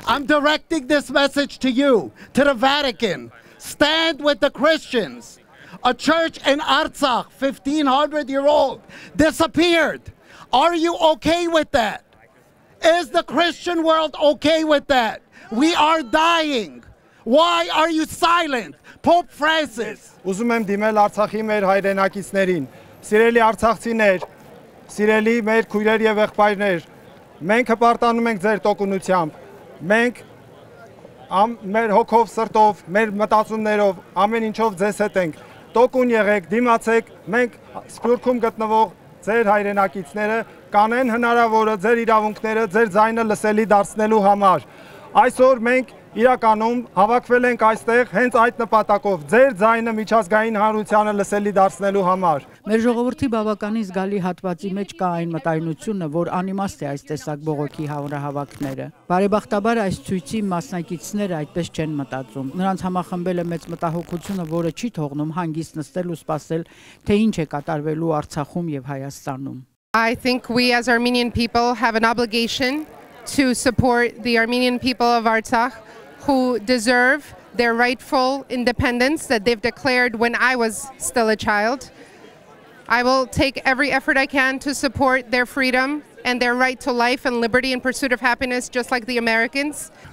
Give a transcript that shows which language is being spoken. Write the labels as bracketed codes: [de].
[en] I'm directing this message to you, to the Vatican. Stand with the Christians. A church in Artsakh, 1,500-year-old, disappeared. Are you okay with that? Is the Christian world okay with that? We are dying. Why are you silent? Pope Francis. [hy] Ուզում եմ դիմել Արցախի մեր հայրենակիցներին, սիրելի արցախցիներ, սիրելի մեր քույրեր եւ եղբայրներ, մենք հպարտանում ենք ձեր տոկունությամբ, մենք մեր հոգով, սրտով, մեր մտածումներով, ամեն ինչով ձեզ հետ ենք, տոկուն եղեք, դիմացեք, մենք Սփյուռքում գտնվող ձեր հայրենակիցները կանեն հնարավորը ձեր իրավունքները, ձեր ձայնը լսելի դարձնելու համար։ Այսօր մենք իրականում հավաքվել ենք այստեղ հենց այդ նպատակով, ձեր ձայնը միջազգային հանրությանը լսելի դարձնելու համար։ Մեր ժողովրդի բավականին զգալի հատվածի մեջ կա այն մտայնությունը, որ անիմաստ է այս տեսակ բողոքի հանրահավաքները։ Բարեբախտաբար այս ցույցի մասնակիցները այդպես չեն մտածում։ Նրանց համախմբել է մեծ մտահոգությունը, որը չի թողնում հանգիստ նստել ու սպասել, թե ինչ է կատարվելու Արցախում եւ Հայաստանում։ [en] I think we as Armenian people have an obligation to support the Armenian people of Artsakh who deserve their rightful independence that they've declared when I was still a child. I will take every effort I can to support their freedom and their right to life and liberty and pursuit of happiness, just like the Americans.